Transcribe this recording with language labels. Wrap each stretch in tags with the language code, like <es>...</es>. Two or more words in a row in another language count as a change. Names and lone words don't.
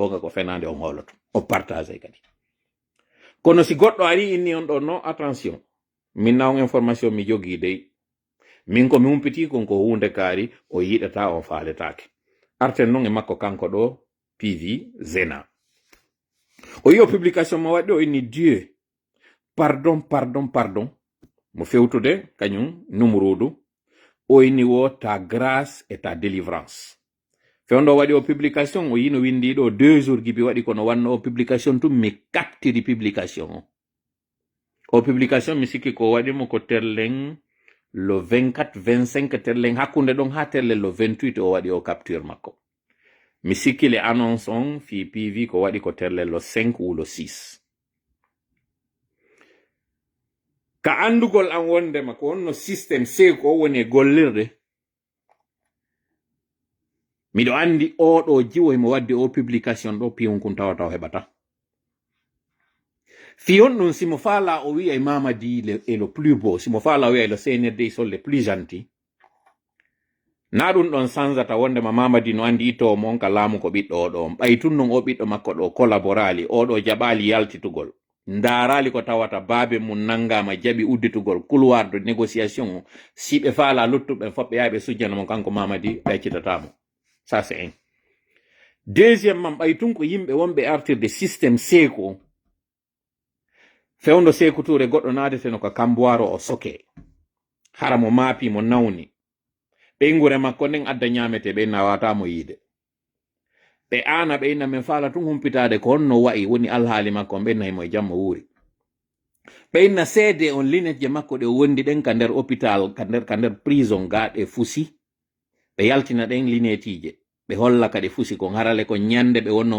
<ff>gonga ko fenande on holoto on partage kadi kono si goɗɗo ari inni on ɗo no attention min na on information mi jogii dey min ko mi humpiti kon ko hunde kaari o yiɗata on faaletake arten noon e makko kanko ɗo PV Zena o yi o publication mo waɗi o inni</ff> <fr>Dieu pardon</fr> <ff>mo fewtude kañum numrudu o inni wo</ff> <fr>ta grâce et ta délivrance</fr> <ff>fewndo waɗi o publication o yino windi ɗo 2 jours gibi waɗi kono wanno o publication tum mi captiri publication o publication mi sikki ko waɗimo ko terlen le 24 25 terlen hakkunde ɗon ha terlen le 28 o waɗi o capture makko mi sikki le annonce on fi PV ko waɗi ko terlen le 5 ou le 6 ka andugol an wondema ko wonno système se ko woni gollirde miɗo andi oɗo jiwoy mo wadde o publication ɗo piyon kun tawata o heɓata Fion non si mo fala o wi e Mamadi</ff> <fr>est le plus beau,</fr> <ff>si mo fala o wi e</ff> <fr>le CNRD ils sont les plus gentils.</fr> <ff>Na ɗum ɗon sansata wonde ma Mamadi no andi ito mon ka laamu ko ɓiɗɗo oɗo ɓay tun non o ɓiɗɗo makko ɗo collaborali oɗo jaɓali yaltitugol ndarali ko tawata baabe mum nangama jaɓi udditugol</ff> <fr>couloir de négociation</fr> <ff>si ɓe faala luttuɓe fof ɓe yaha ɓe sujjana mo kanko Mamadi ɓe accitatamo.</ff> <fr>Ça c'est un.</fr> <ff>Deuxièmement ɓay tun ko yimɓe wonɓe artirde systéme seeko fewndo Sékou Touré goɗɗo naadeteno ko Kamboiro o soke hara mo maapi mo nawni ɓe makko nden adda ñamete ɓe nawatamo yiide ɓe ana ɓe inna men faala tun humpitade ko honno wa'i woni alhaali makko ɓe nayi mo e jamma wuuri ɓe inna seede on linetje makko ɗe wondi ɗen ka nder hôpital ka nder prison gaɗe fusi ɓe yaltina ɗen linetije ɓe holla ka ɗe fusi kon harale ko ñande ɓe wonnomo</ff>